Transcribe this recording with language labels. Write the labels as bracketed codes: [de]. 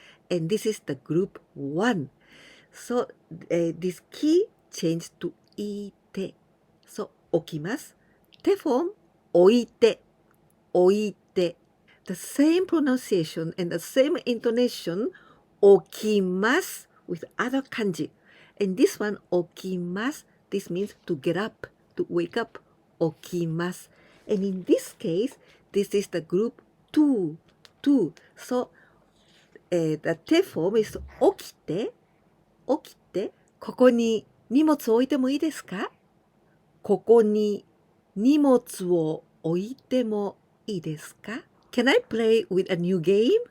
[en] And this is the group 1 So this key changed to いて So 置きます te form 置いて The same pronunciation and the same intonation 置きます with other kanji And this one 起きます This means to get up, to wake up 起きます And in this case, this is the group 2 So the te form is 起きて [ja] ここに荷物を置いてもいいですか？ここに荷物を置いてもいいですか？ [en] Can I play with a new game?